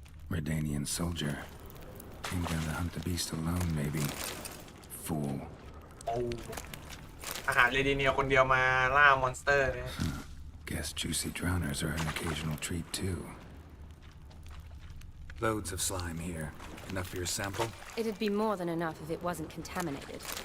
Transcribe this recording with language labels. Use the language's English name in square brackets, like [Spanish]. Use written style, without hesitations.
[English] Redanian soldier. Came down to hunt the beast alone, maybe. Fool. [Thai] โอ้อาหารเรดิเนียคนเดียวมาล่ามอนสเตอร์เนี่ย [English] Guess juicy drowners are an occasional treat, too. Loads of slime here. Enough for your sample? It'd be more than enough if it wasn't contaminated.